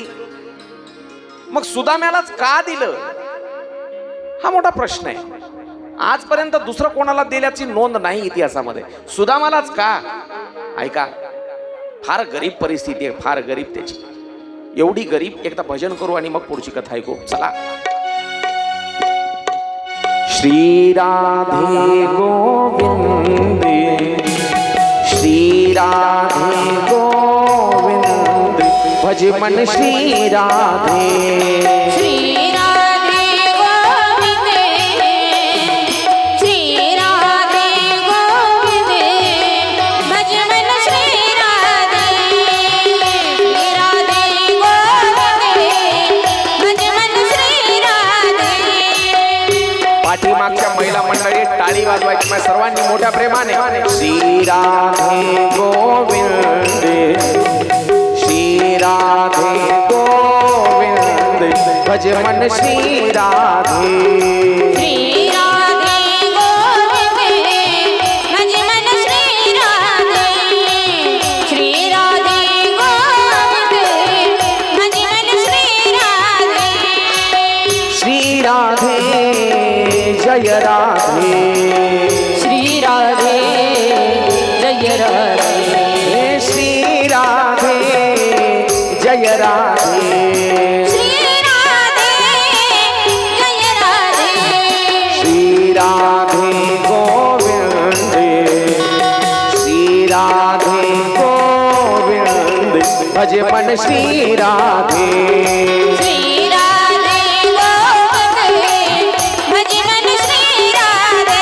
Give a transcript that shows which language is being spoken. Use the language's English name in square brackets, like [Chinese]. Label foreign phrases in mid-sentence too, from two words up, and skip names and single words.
[Marathi] मग सुदाम्यालाच का दिलं, हा मोठा प्रश्न आहे. आजपर्यंत दुसरं कोणाला दिल्याची नोंद नाही इतिहासामध्ये, सुदामालाच का? ऐका, फार गरीब परिस्थिती आहे, फार गरीब त्याची. एवढी गरीब, एकदा भजन करू आणि मग पुढची कथा ऐकू. चला. [Hindi] श्री राधे गोविंद, श्री राधे गोविंद, भज मन श्री राधे. श्री राधे गोविंद, श्री राधे गोविंद, भज मन श्री राधे. श्री राधे गोविंद, भज मन श्री राधे. [Marathi] पाठीमागच्या महिला मंडळी टाळी वाजवायची माझ्या सर्वांनी मोठ्या प्रेमाने. [Hindi] श्री राधे गोविंद श्री राधे गोविंद भज मन श्री राधे. श्री राधे गोविंद भज मन श्री राधे. श्री राधे गोविंद भज मन श्री राधे. श्री राधे जय राधे. श्री राधे जय राधे. श्री राधे जय राधे. श्री राधे जय राधे. श्री राधे गोविंद श्री राधे गोविंद भज मन श्री राधे. श्री राधे गोविंद भज मन श्री राधे.